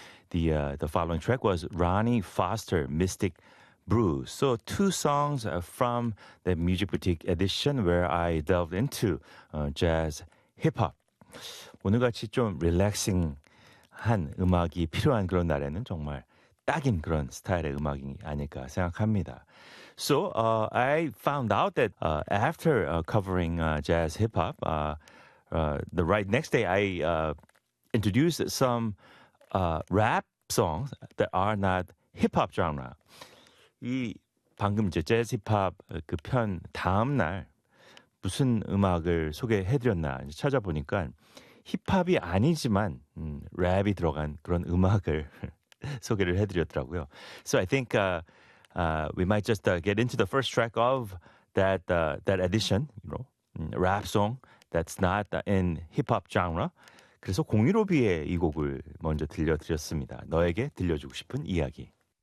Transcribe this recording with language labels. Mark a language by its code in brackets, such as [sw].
[en] The following track was Ronnie Foster, Mystic Brew. So two songs from the Music Boutique edition where I delved into jazz hip-hop. [ko] 오늘같이 좀 릴렉싱한 음악이 필요한 그런 날에는 정말 딱인 그런 스타일의 음악이 아닐까 생각합니다. [en] So I found out that after covering jazz hip-hop, the right next day I introduced some rap songs that are not hip-hop genre. [ko] 이 방금 이제 재즈 힙합 그 편 다음날 무슨 음악을 소개해드렸나 찾아보니까 힙합이 아니지만 랩이 들어간 그런 음악을 소개를 해드렸더라고요. [en] So I think we might just get into the first track of that that edition, you know, rap song that's not in hip-hop genre. [ko] 그래서 015B의 이 곡을 먼저 들려드렸습니다. 너에게 들려주고 싶은 이야기.